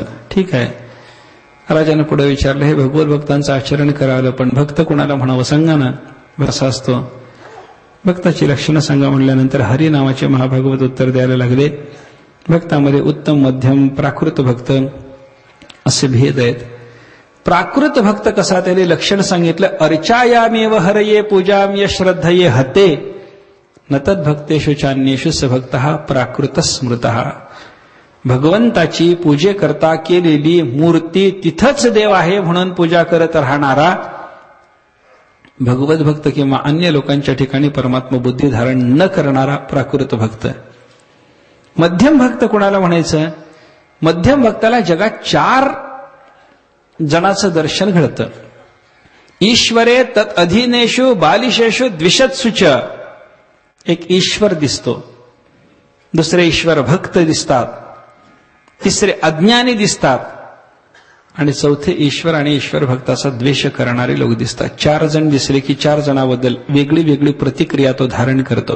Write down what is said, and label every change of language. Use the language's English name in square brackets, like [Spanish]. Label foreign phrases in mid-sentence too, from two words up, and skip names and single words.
[Marathi] ठीक आहे, राजाने पुढे विचारलं, हे भगवत भक्तांचं आचरण करावं, पण भक्त कुणाला म्हणावं सांगा ना. असा असतो. भक्ताची लक्षणं सांगा म्हणल्यानंतर हरी नावाचे महाभागवत उत्तर द्यायला लागले. भक्तामध्ये उत्तम, मध्यम, प्राकृत भक्त असे भेद आहेत. प्राकृत भक्त कसा, त्याने लक्षण सांगितलं, [Sanskrit] अर्चायामेव हरये पूजाम्य श्रद्धये हते न तद्भक्तेषु चान्येषु स भक्तः प्राकृत स्मृतः. [Marathi] भगवंताची पूजेकरता केलेली मूर्ती तिथंच देव आहे म्हणून पूजा करत राहणारा भगवत भक्त किंवा अन्य लोकांच्या ठिकाणी परमात्मा बुद्धी धारण न करणारा प्राकृत भक्त. मध्यम भक्त कुणाला म्हणायचं? मध्यम भक्ताला जगात 4 जणांचं दर्शन घडतं. [Sanskrit] ईश्वरे तत् अधीनेषु बालिशेषु द्विषत्सुच. [Marathi] एक ईश्वर दिसतो, दुसरे ईश्वर भक्त दिसतात, तिसरे अज्ञानी दिसतात, आणि चौथे ईश्वर आणि ईश्वर भक्ताचा द्वेष करणारे लोक दिसतात. 4 जण दिसले की 4 जणांबद्दल वेगळी वेगळी प्रतिक्रिया तो धारण करतो.